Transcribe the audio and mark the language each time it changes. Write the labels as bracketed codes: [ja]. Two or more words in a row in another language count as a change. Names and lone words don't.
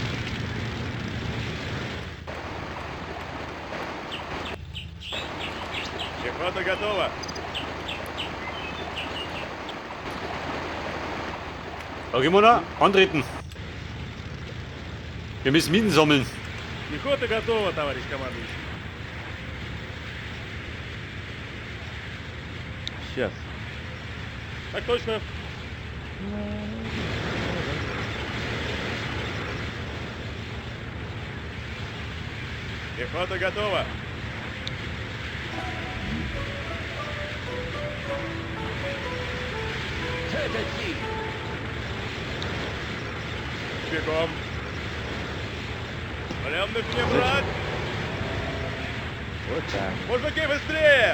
[ru] Пехота готова. [de] Okay, Mona, antreten. Wir müssen Minen sammeln. [ru] Пехота готова, товарищ командующий. Сейчас. Так точно. Пехота готова. Бегом. Пленных не брать. Вот так. Мужики, быстрее!